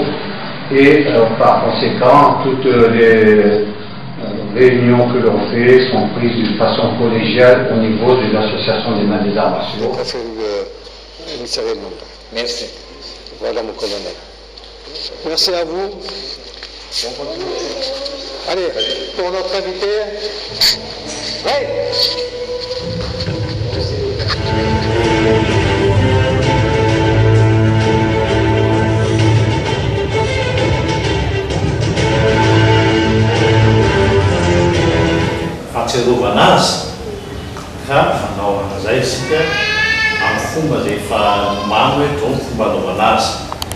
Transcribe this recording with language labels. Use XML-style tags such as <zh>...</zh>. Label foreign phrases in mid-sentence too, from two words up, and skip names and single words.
<fr>Et par conséquent, toutes les réunions que l'on fait sont prises d'une façon collégiale au niveau de l'association des maîtres des arts martiaux. Merci. Voilà mon colonel. Merci à vous. On continue. Allez, pour notre invité. Ouais.</fr> <mg>Fahatsiarovana azy ka fanaovana zay isika amin'ny fomba zay efa nomano hoe to ny fomba anaovana azy</mg>